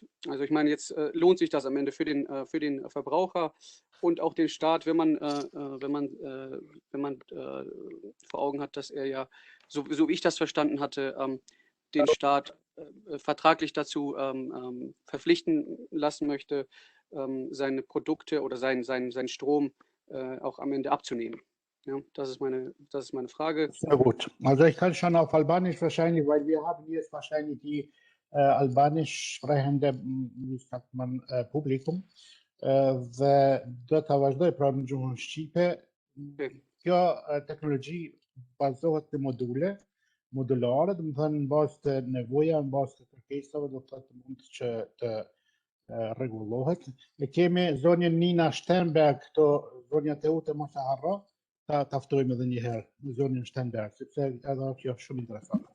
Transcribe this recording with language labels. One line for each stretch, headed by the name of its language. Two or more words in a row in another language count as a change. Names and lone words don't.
German: Also ich meine, jetzt lohnt sich das am Ende für den Verbraucher und auch den Staat, wenn man vor Augen hat, dass er ja, so wie ich das verstanden hatte, den Staat vertraglich dazu verpflichten lassen möchte, seine Produkte oder seinen Strom auch am Ende abzunehmen. Ja, das ist meine Frage. Sehr gut. Also ich kann schon auf Albanisch wahrscheinlich, weil wir haben jetzt wahrscheinlich die albanisch sprechende, wie sagt man, publikum.
Albanian: Dhe do ta vazhdoj pra në gjuhën shqipe. Kjo teknologji bazohet në modulare, do të thënë në bazë të nevoja, në bazë të kërkesave, do të thotë mund që të rregullohet. E kemi zonjën Nina Sternberg, këto zonja Teute mos e harro, ta ftojmë edhe një herë në zonjën Sternberg, sepse edhe kjo është shumë interesante.